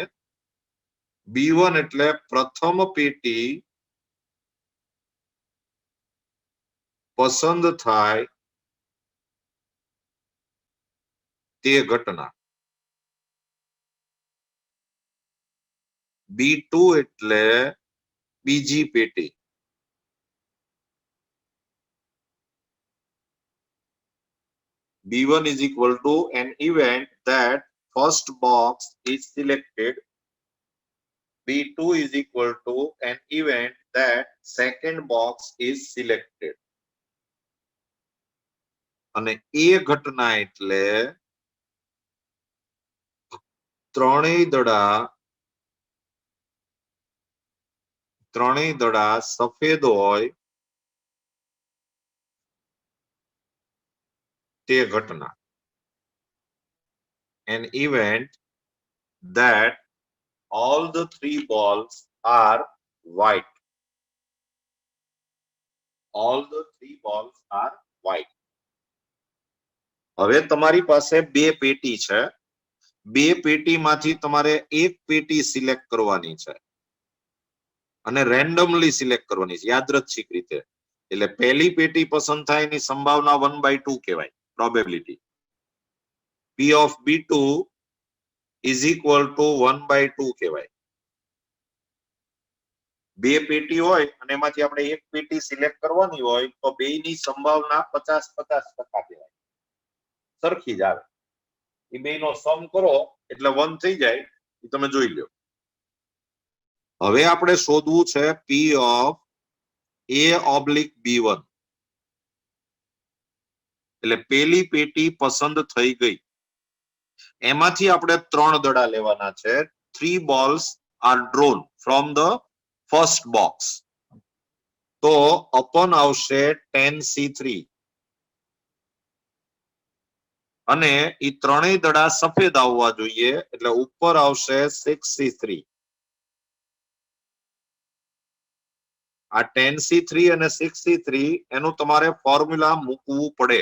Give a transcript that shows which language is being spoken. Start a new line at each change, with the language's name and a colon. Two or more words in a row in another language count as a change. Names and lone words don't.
Gujarati: B1 એટલે પ્રથમ પેટી પસંદ થાય તે ઘટના. B2 એટલે બીજી પેટી.
English: B1 is equal to an event that first box is selected. B2 is equal to an event that second box is selected.
Gujarati: અને એ ઘટના એટલે ત્રણેય દડા સફેદ હોય તે ઘટના.
English: An event that all the three balls are white. All the three balls are white.
Gujarati: હવે તમારી પાસે બે પેટી છે. બે પેટીમાંથી તમારે એક પેટી સિલેક્ટ કરવાની છે અને
English: randomly select
Gujarati: કરવાની છે, યાદૃચ્છિક રીતે. એટલે પહેલી પેટી પસંદ થાય એની સંભાવના 1/2 કહેવાય, પ્રોબેબિલિટી.
English: P of B2 is equal to 1/2 કહેવાય.
Gujarati: બે પેટી હોય અને એમાંથી આપણે એક પેટી સિલેક્ટ કરવાની હોય તો બેયની સંભાવના 50-50% કહેવાય, સરખી જ આવે. એ બેયનો સમ કરો એટલે 1 થઈ જાય, એ તમે જોઈ લો. હવે આપણે શોધવું છે
English: P of A/B1.
Gujarati: એટલે પેલી પેટી પસંદ થઈ ગઈ, એમાંથી આપણે ત્રણ દડા લેવાના છે.
English: 3 balls are drawn from the first box.
Gujarati: તો અપન આવશે 10C3 અને એ ત્રણેય દડા સફેદ આવવા જોઈએ, એટલે ઉપર આવશે 6C3. આ 10C3 અને 6C3 એનું તમારે ફોર્મ્યુલા મૂકવું પડે.